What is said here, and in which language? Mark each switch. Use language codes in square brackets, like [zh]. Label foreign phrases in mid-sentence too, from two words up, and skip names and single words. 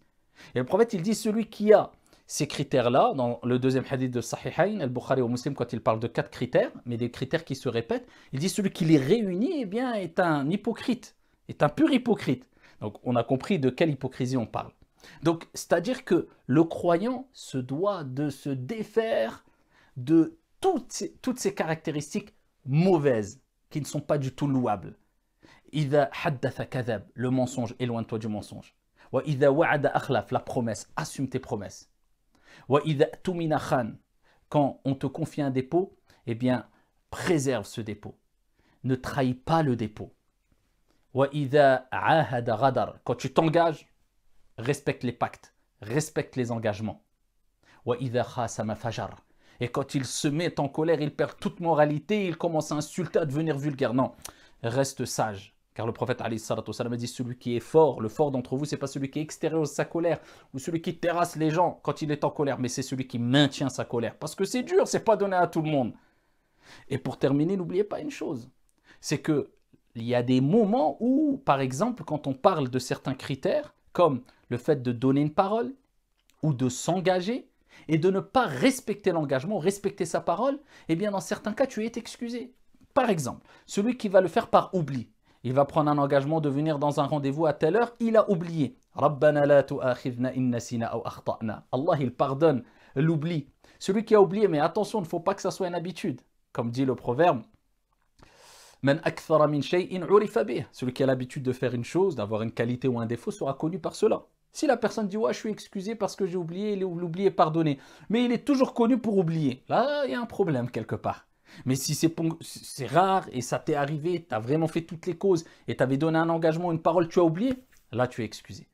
[fr] Et le prophète, il dit, celui qui a ces critères-là, dans le deuxième hadith de Sahihayn, Al-Bukhari ou Muslim, quand il parle de 4 critères, mais des critères qui se répètent, il dit, celui qui les réunit, eh bien, est un hypocrite, est un pur hypocrite. Donc on a compris de quelle hypocrisie on parle. Donc, c'est-à-dire que le croyant se doit de se défaire de toutes ces caractéristiques mauvaises, qui ne sont pas du tout louables. [ar] إذا حدث كذب, [fr] le mensonge, éloigne-toi du mensonge. [ar] وإذا وعد أخلف, [fr] la promesse, assume tes promesses. [ar] وإذا اؤتمن خان, [fr] quand on te confie un dépôt, eh bien, préserve ce dépôt. Ne trahis pas le dépôt. [ar] وإذا عاهد غدر, [fr] quand tu t'engages, respecte les pactes, respecte les engagements. [ar] وإذا خاصم فجر. [fr] Et quand il se met en colère, il perd toute moralité, il commence à insulter, à devenir vulgaire. Non, reste sage. Car le prophète a dit, celui qui est fort, le fort d'entre vous, ce n'est pas celui qui extériorise sa colère ou celui qui terrasse les gens quand il est en colère, mais c'est celui qui maintient sa colère. Parce que c'est dur, c'est pas donné à tout le monde. Et pour terminer, n'oubliez pas une chose, c'est qu'il y a des moments où, par exemple, quand on parle de certains critères, comme le fait de donner une parole ou de s'engager et de ne pas respecter l'engagement, respecter sa parole, eh bien dans certains cas, tu es excusé. Par exemple, celui qui va le faire par oubli, il va prendre un engagement de venir dans un rendez-vous à telle heure, il a oublié. [ar] ربنا لا تؤاخذنا إن نسينا أو أخطأنا. [fr] Allah, il pardonne l'oubli. Celui qui a oublié, mais attention, il ne faut pas que ça soit une habitude. Comme dit le proverbe, [ar] من أكثر من شيء عرف به. [fr] Celui qui a l'habitude de faire une chose, d'avoir une qualité ou un défaut, sera connu par cela. Si la personne dit ouais, je suis excusé parce que j'ai oublié, l'oubli est pardonné, mais il est toujours connu pour oublier, là il y a un problème quelque part. Mais si c'est rare et ça t'est arrivé, tu as vraiment fait toutes les causes et tu avais donné un engagement, une parole, tu as oublié, là tu es excusé.